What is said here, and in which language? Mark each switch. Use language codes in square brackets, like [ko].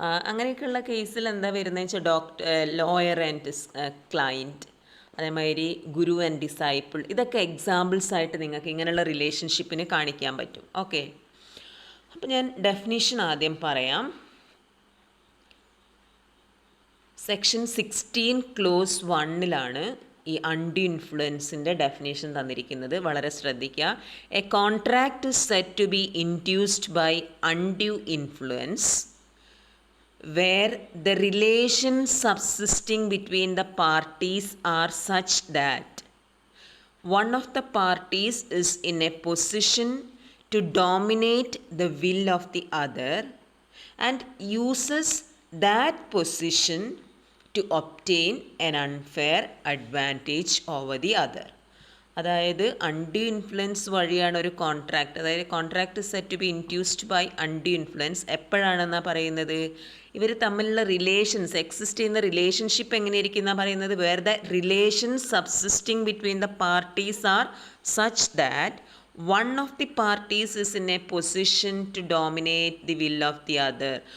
[ml] അങ്ങനെയൊക്കെയുള്ള കേസിൽ എന്താ വരുന്നത് വെച്ചാൽ ലോയർ ആൻഡ് ക്ലയൻറ്റ്, അതേമാതിരി ഗുരു ആൻഡ് ഡിസൈപ്പിൾ, ഇതൊക്കെ എക്സാമ്പിൾസ് ആയിട്ട് നിങ്ങൾക്ക് ഇങ്ങനെയുള്ള റിലേഷൻഷിപ്പിന് കാണിക്കാൻ പറ്റും. ഓക്കെ, അപ്പോൾ ഞാൻ ഡെഫിനിഷൻ ആദ്യം പറയാം. സെക്ഷൻ 16 ക്ലോസ് 1 ഈ അൺഡ്യൂ ഇൻഫ്ലുവൻസിൻ്റെ ഡെഫിനേഷൻ തന്നിരിക്കുന്നത്, വളരെ ശ്രദ്ധിക്കുക. [en] A contract is set to be induced by undue influence where the relations subsisting between the parties are such that one of the parties is in a position to dominate the will of the other and uses that position to obtain an unfair advantage over the other. [ml] അതായത് undue influence വഴിയാണ് ഒരു contract, അതായത് contract set to B induced by undue influence എപ്പോഴാണെന്നാണ് പറയുന്നത്, ഇവർ തമ്മിലുള്ള relations exist ചെയ്യുന്ന relationship എങ്ങനെയായിരിക്കും എന്നാണ് പറയുന്നത്, [en] Where the relations subsisting between the parties are such that one of the parties is in a position to dominate the will of the other.